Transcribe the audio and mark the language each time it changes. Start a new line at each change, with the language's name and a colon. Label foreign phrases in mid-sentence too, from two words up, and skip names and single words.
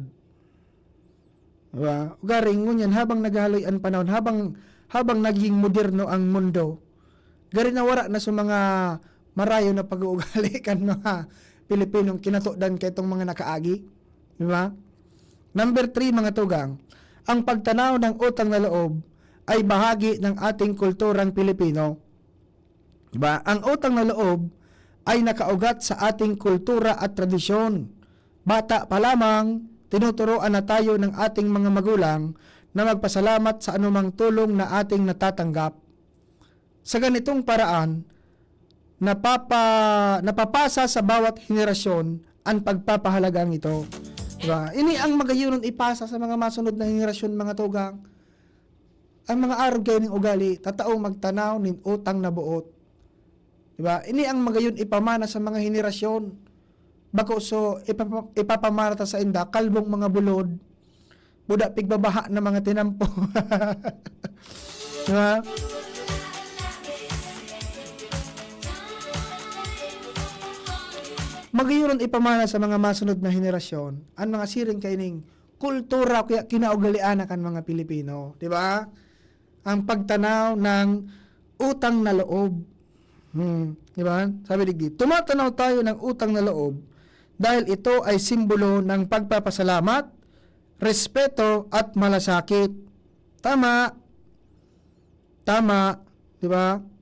Filipino: Di ba?
Bikol: Garing ngunyan, habang naghaloy ang panahon, habang naging moderno ang mundo, gari na wara na sa mga marayo na pag-uugali kan mga Pilipinong kinatudan kay itong mga nakaagi.
Filipino: Di ba? Number 3 mga tugang, ang pagtanaw ng utang na loob ay bahagi ng ating kulturang Pilipino. Diba? Ang utang na loob ay nakaugat sa ating kultura at tradisyon. Bata pa lamang, tinuturoan na tayo ng ating mga magulang na magpasalamat sa anumang tulong na ating natatanggap. Sa ganitong paraan, napapasa sa bawat henerasyon ang pagpapahalagang ito. Diba?
Bikol: Ini ang magayunon ipasa sa mga masunod na henerasyon, mga tugang. Ang mga arog kayo ng ugali, tataong magtanaw nin utang na buot.
Filipino: Diba?
Bikol: Ini ang magayon ipamana sa mga henerasyon. Bako so ipapamarata sa inda, kalbong mga bulod, buda pigbabaha na mga tinampo.
Filipino: Diba?
Bikol: Magayon ipamana sa mga masunod na henerasyon ang mga siring kaining kultura kaya kinaugalian kan mga Pilipino.
Filipino: Diba? Ang pagtanaw ng utang na loob. Diba? Sabi digdi, tumatanaw tayo ng utang na loob dahil ito ay simbolo ng pagpapasalamat, respeto at malasakit. Tama. Tama, diba?